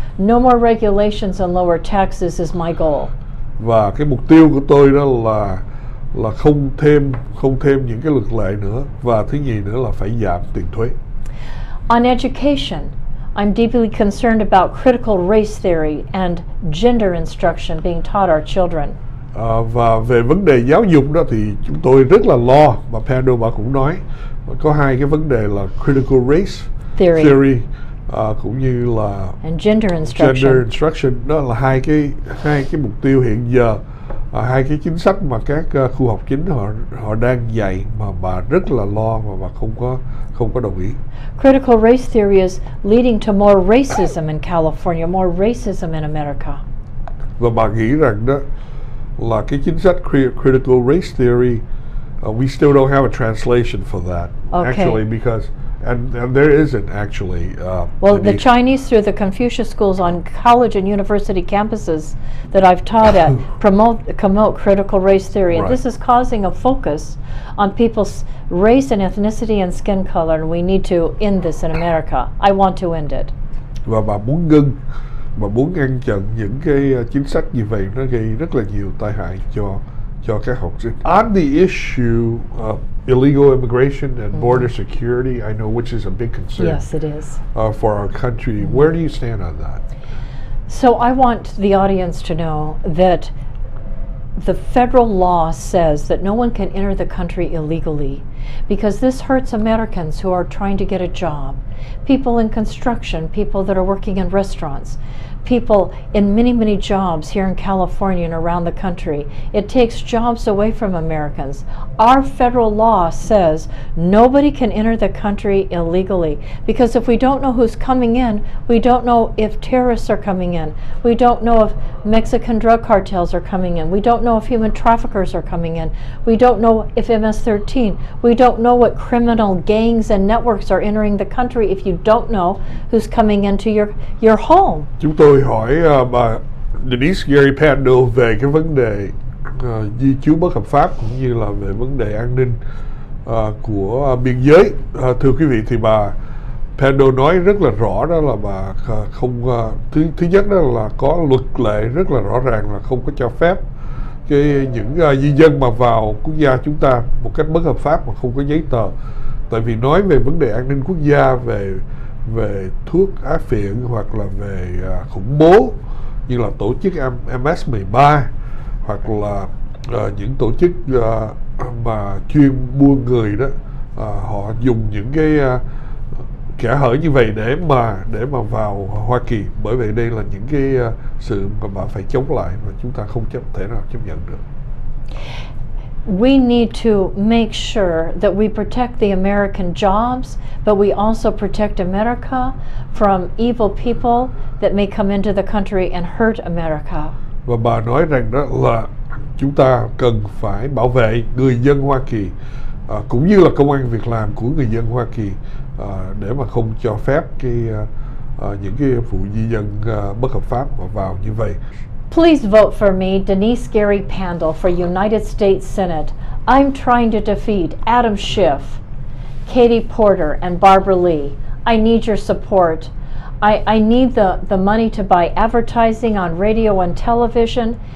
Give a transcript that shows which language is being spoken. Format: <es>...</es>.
<en>No more regulations and lower taxes is my goal.</en> <vi>Và cái mục tiêu của tôi đó là không thêm những cái luật lệ nữa, và thứ nhì nữa là phải giảm tiền thuế.</vi> <en>On education, I'm deeply concerned about critical race theory and gender instruction being taught our children.</en> <vi>Và về vấn đề giáo dục đó thì chúng tôi rất là lo, và Pandol bà cũng nói có hai cái vấn đề là critical race theory cũng như là</vi> <en>gender instruction.</en> <vi>Đó là hai cái mục tiêu hiện giờ, hai cái chính sách mà các khu học chính họ đang dạy mà bà rất là lo và bà không có đồng ý.</vi> <en>Critical race theory is leading to more racism in California, more racism in America.</en> <vi>Và bà nghĩ rằng đó là cái chính sách</vi> <en>critical race theory, we still don't have a translation for that. Okay. Actually, because and there isn't actually. Well, the Chinese through the Confucius schools on college and university campuses that I've taught at promote critical race theory, and this is causing a focus on people's race and ethnicity and skin color, and we need to end this in America. I want to end it.</en> <vi>Và bà muốn ngăn chặn những cái chính sách như vậy, nó gây rất là nhiều tai hại cho các học sinh.</vi> <en>On the issue of illegal immigration and border security, I know which is a big concern. Yes, it is. For our country. Where do you stand on that? So I want the audience to know that the federal law says that no one can enter the country illegally, because this hurts Americans who are trying to get a job, people in construction, people that are working in restaurants, people in many, many jobs here in California and around the country. It takes jobs away from Americans. Our federal law says nobody can enter the country illegally, because if we don't know who's coming in, we don't know if terrorists are coming in, we don't know if Mexican drug cartels are coming in, we don't know if human traffickers are coming in, we don't know if MS-13, we don't know what criminal gangs and networks are entering the country if you don't know who's coming into your home.</en> <vi>Chúng tôi tôi hỏi bà Denice Gary Pandol về cái vấn đề di trú bất hợp pháp cũng như là về vấn đề an ninh của biên giới. Thưa quý vị, thì bà Pandol nói rất là rõ đó là bà không thứ nhất đó là có luật lệ rất là rõ ràng là không có cho phép những di dân mà vào quốc gia chúng ta một cách bất hợp pháp mà không có giấy tờ. Tại vì nói về vấn đề an ninh quốc gia, về thuốc á phiện hoặc là về khủng bố như là tổ chức MS-13 hoặc là những tổ chức mà chuyên buôn người đó, họ dùng những cái kẽ hở như vậy để mà vào Hoa Kỳ. Bởi vậy đây là những cái sự mà bạn phải chống lại và chúng ta không thể nào chấp nhận được.</vi> <en>We need to make sure that we protect the American jobs, but we also protect America from evil people that may come into the country and hurt America.</en> <vi>Và bà nói rằng đó là chúng ta cần phải bảo vệ người dân Hoa Kỳ cũng như là công ăn việc làm của người dân Hoa Kỳ để mà không cho phép những cái vụ di dân bất hợp pháp mà vào như vậy.</vi> <en>Please vote for me, Denice Gary Pandol, for United States Senate. I'm trying to defeat Adam Schiff, Katie Porter, and Barbara Lee. I need your support. I need the money to buy advertising on radio and television.</en>